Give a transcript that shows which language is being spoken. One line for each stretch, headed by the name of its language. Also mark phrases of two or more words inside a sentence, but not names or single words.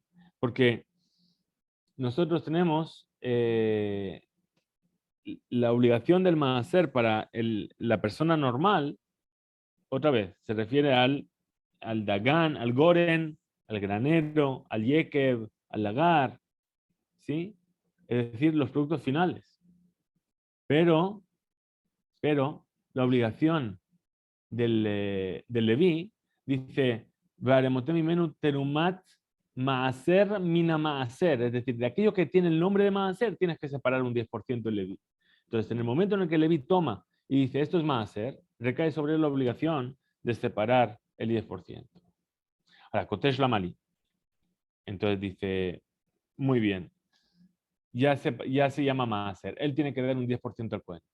Spanish: Porque nosotros tenemos la obligación del Maaser para la persona normal, otra vez, se refiere al Dagan, al Goren, al granero, al Yekev, al Lagar, ¿sí? Es decir, los productos finales. Pero la obligación del Leví dice,
Hebrew: תרומת מעשר מן המעשר,
Spanish: es decir, de aquello que tiene el nombre de maaser, tienes que separar un 10% del Leví. Entonces, en el momento en el que el Leví toma y dice, esto es maaser, recae sobre él la obligación de separar el 10%. Ahora,
Aramaic: קושיא למאי.
Spanish: Entonces dice, muy bien, ya se llama maaser, él tiene que dar un 10% al Cohen.